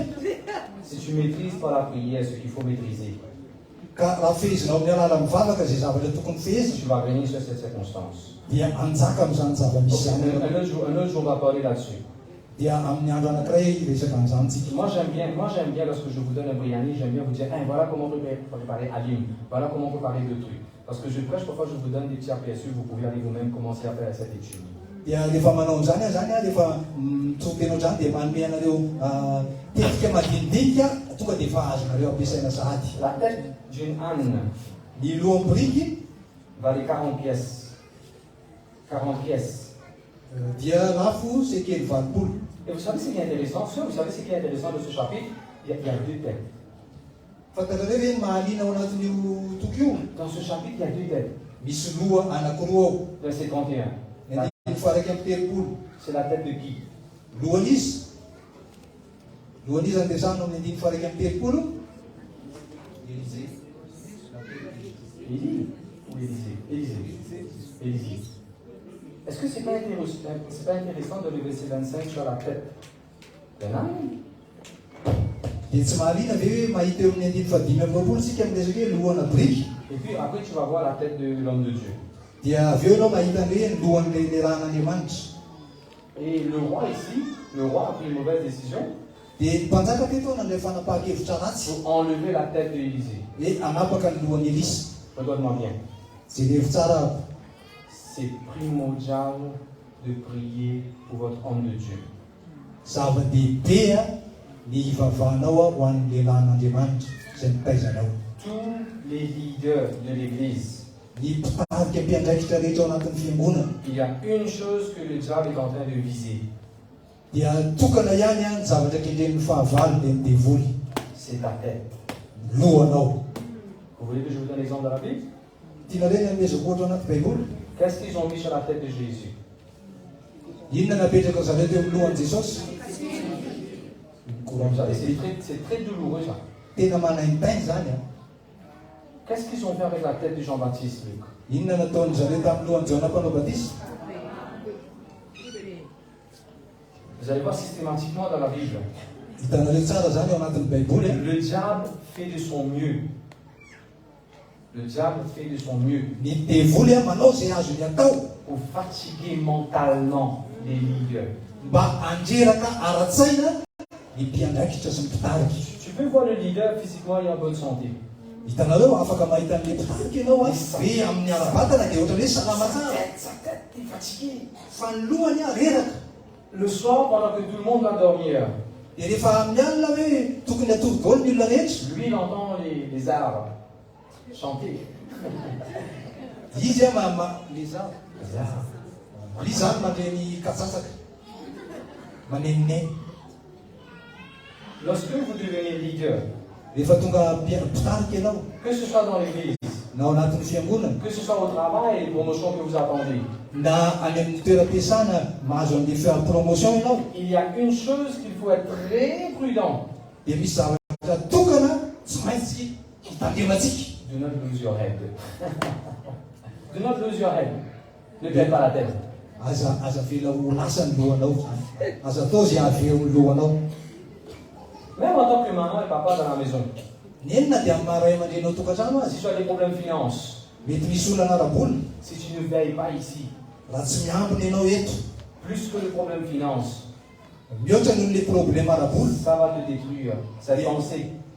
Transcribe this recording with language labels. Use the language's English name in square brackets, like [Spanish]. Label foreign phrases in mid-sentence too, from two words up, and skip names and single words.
[French] si tu maîtrises par la prière ce qu'il faut maîtriser, [Malagasy] ka raha fehezinao amin'ny alala mivavaka zay zavatra tokony fehezina [French] tu vas gagner sur cette circonstance. [Malagasy] dia anjaka amin'izany zava-misy zany. [French] Un autre jour, on va parler là-dessus. [Malagasy] Dia amin'ny andro anankiray resaka an'izantsika. [French] Moi j'aime bien lorsque je vous donne un biryani, j'aime bien vous dire hey, voilà comment on peut préparer Alim, voilà comment on peut préparer deux trucs. Parce que je prêche, parfois je vous donne des petits aperçus, vous pouvez aller vous-même commencer à faire cette étude. [Malagasy] Dia rehefa manao zany rehefa mitsoka anao zany dia manome anareo tetika madinidinika tonga dia efa azonareo ampiasaina sahady. [French] La tête d'une âne [Malagasy] Ny lohan'ny boriky [French] valait 40 pièces. 40 pièces. [Malagasy] dia lafo sekely valopolo. [French] Et vous savez ce qui est intéressant? Vous savez ce qui est intéressant de ce chapitre? Il y a deux têtes. [Malagasy] Fantatrareo ve ny mahaliana ao anatin'io toky io? [French] Dans ce chapitre, il y a deux têtes. [Malagasy] Misy loha anankiroa ao. [French] Verset 31. [Malagasy] Ny andiny faraka amin'ny telopolo. [French] C'est la tête de qui? [Malagasy] Lohan'izy andesana amin'ny andiny faraka amin'ny telopolo. [French] Élie ou Élisée? Est-ce que c'est pas intéressant de le verset 25 sur la tête d'un âne? [Malagasy] Dia tsy mahaliana ve hoe mahita eo amin'ny andiny fahadimy amby roapolo sika miresaka hoe lohana boriky. [French] Et puis après tu vas voir la tête de l'homme de Dieu. [Malagasy] Dia avy eo ianao mahita ny hoe lohan'le ran'Andriamanitra. [French] Et le roi ici, le roi a pris une mauvaise décision [Malagasy] Dia ny mpanjaka teto nandray fanapahan-kevitra ratsy [French] pour enlever la tête d'Élisée. [Malagasy] hoe anapaka ny lohan'ny Elisa. [French] Regarde-moi bien. [Malagasy] Zay levy tsara aby. [French] C'est primordial de prier pour votre homme de Dieu. [Malagasy] Zava-dehibe ny ivavahanao ho an'ny lehilahin'Andriamanitra izay mitaizanao. [French] Tous les leaders de l'Église, [Malagasy] Ny mpitarika mpiandraikitra rehetra ao anatin'ny fiangonana [French] il y a une chose que le diable est en train de viser, [Malagasy] dia tokana ihany ny zavatra kendren'ny fahavalo dia ny devoly. [French] c'est ta tête. [Malagasy] Lohanao. [French] Vous voulez que je vous donne l'exemple de la Bible? [Malagasy] Tianareo ny amezako ohatra anaty baiboly. [French] Qu'est-ce qu'ils ont mis sur la tête de Jésus? [Malagasy] Inona napetraka zareo teo amin'ny lohan'i Jesosy? [French] Vous savez, c'est très douloureux ça. [Malagasy] Tena manaintainy zany a. [French] Qu'est-ce qu'ils ont fait avec la tête de Jean-Baptiste, Luc? [Malagasy] Inona nataony zareo tamin'ny lohan'i Jona mpanao batisa? [French] Vous allez voir systématiquement dans la Bible. [Malagasy] Hitanareo tsara zany ao anatin'ny baiboly. [French] Le diable fait de son mieux. Le diable fait de son mieux [Malagasy] Ny devoly manao zay azony atao [French] pour fatiguer mentalement les leaders. [Malagasy] mba andreraka ara-tsaina ny mpiandraikitra sy ny mpitarika. [French] Tu peux voir le leader physiquement et en bonne santé. [Malagasy] Hitanareo afaka mahita an'le mpitarika ianao a hoe amin'ny ara-batana dia ohatra hoe salama tsara. [French] Sa tête est fatiguée. [Malagasy] Fa ny lohany a reraka. [French] Le soir, pendant que tout le monde va dormir, [Malagasy] Dia rehefa amin'ny alina hoe tokony hatory daholo ny olona rehetra. [French] lui il entend les arbres chanter. [Malagasy] Izy a [French] les arbres. Les arbres. [Malagasy] Izy zany mandreny katsasaka manenoneny. [French] Lorsque vous devenez leader, [Malagasy] Rehefa tonga mpitarika ianao [French] que ce soit dans l'église, [Malagasy] na ao anatin'ny fiangonana [French] que ce soit au travail, les promotions que vous attendez, [Malagasy] na any amin'ny toeram-piasana mahazo an'le promotion ianao, [French] il y a une chose qu'il faut être très prudent. [Malagasy] dia misy zavatra tokana tsy maintsy hitandrematsika. [English] Do not lose your head. Do not lose your head. [French] Ne perds pas la tête. Même en tant que maman et papa dans la maison, si tu as des problèmes de finances, si tu ne veilles pas ici, plus que le problème de finances, ça va te détruire, cette pensée.